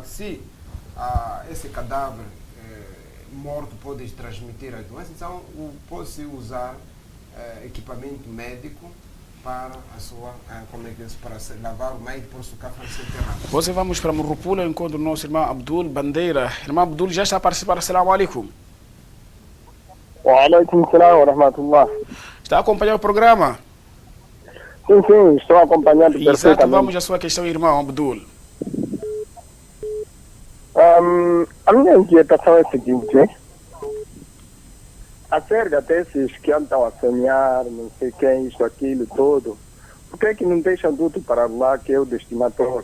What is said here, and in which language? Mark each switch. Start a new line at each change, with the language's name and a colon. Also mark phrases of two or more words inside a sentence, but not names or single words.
Portuguese: Se esse cadáver morto pode transmitir a doença, então pode-se usar equipamento médico para a sua, como é que é, para lavar o meio e depois tocar para ser enterrado. Você vamos para Murupula, encontro o nosso irmão Abdul Bandeira. Irmão Abdul já está a participar.
Arabic: السلام عليكم. وعليكم السلام ورحمة الله.
Portuguese: Está a acompanhar o programa? Sim, estou acompanhando perfeitamente. Exato, vamos à sua questão, irmão Abdul. A minha inquietação é a seguinte, acerca desses que andam a sonhar, não sei quem, isto, aquilo, tudo, por que é que não deixam tudo para Allah, que é o destinator?